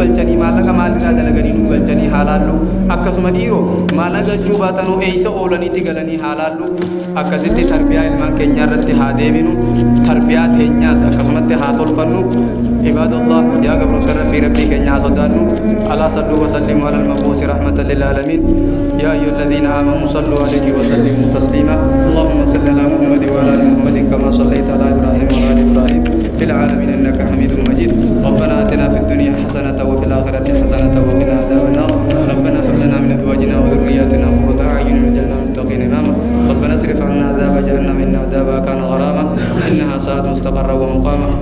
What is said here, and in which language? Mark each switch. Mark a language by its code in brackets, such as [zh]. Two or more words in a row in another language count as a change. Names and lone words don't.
[om] galchanii maallaqa maalirraa dalaganii nu galchanii haalaallu akkasuma dhiiroo maallaqa galchuu baatanuu eeysa oolaniitti galanii haalaallu akkasitti tarbiyaa ilmaan keenyaa irratti haa deebinu tarbiyaa teenyaas akkasumatti haa tolfannu ibadallah yaa gabroota rabbii keenya haa sodaannu [ar] ألا صلوا وسلموا على المبعوث رحمة للعالمين يا أيها الذين آمنوا صلوا عليه وسلموا تسليما اللهم صل على محمد وعلى آل محمد كما صليت على إبراهيم وعلى آل إبراهيم في العالمين إنك حميد مجيد ربنا آتنا في الدنيا حسنة وفي الآخرة حسنة وقنا عذاب النار ربنا هب لنا من أزواجنا وذرياتنا قرة أعين واجعلنا للمتقين إماما ربنا اصرف عنا عذاب جهنم إن عذابها كان غراما إنها ساءت مستقرا ومقاما